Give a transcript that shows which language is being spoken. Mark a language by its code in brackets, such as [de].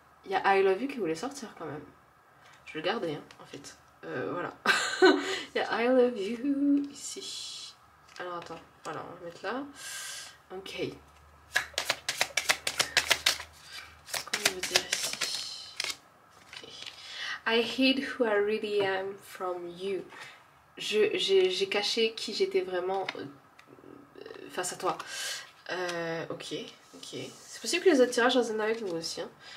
[fr] Il y a [en] I love you [fr] qui voulait sortir quand même. Je vais le garder hein, en fait. Voilà. Il y a [en] I love you [fr] ici. Alors attends, voilà, on va le mettre là. Ok. Qu'est-ce qu'on veut dire ici? Okay. [en] I hid who I really am from you. [fr] J'ai caché qui j'étais vraiment face à toi. Ok. C'est possible que les autres tirages résonnent avec vous aussi. Hein.